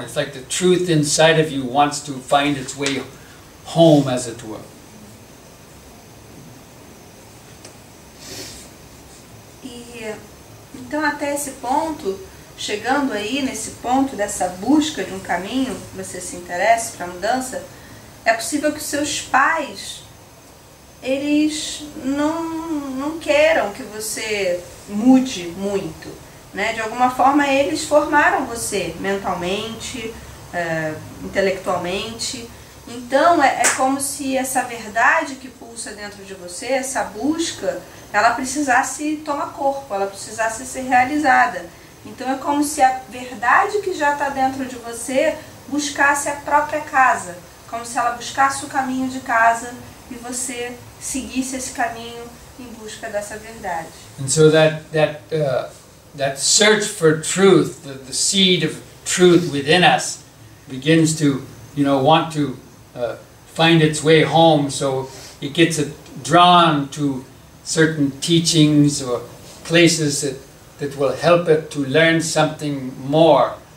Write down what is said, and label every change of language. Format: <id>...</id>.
<en>It's like the truth inside of you wants to find its way home, as it were.</en> <pt>E então até esse ponto, chegando aí nesse ponto dessa busca de um caminho que você se interesse para a mudança, é possível que os seus pais, eles não queiram que você mude muito, De alguma forma eles formaram você mentalmente, intelectualmente. Então é como se essa verdade que pulsa dentro de você, essa busca, ela precisasse tomar corpo, ela precisasse ser realizada. Então é como se a verdade que já está dentro de você buscasse a própria casa, como se ela buscasse o caminho de casa e você seguisse esse caminho em busca dessa verdade.</pt> <en>And so that search for truth, the seed of truth within us, begins to, want to find its way home. So it gets drawn to certain teachings or places that will help it to learn something more.</en>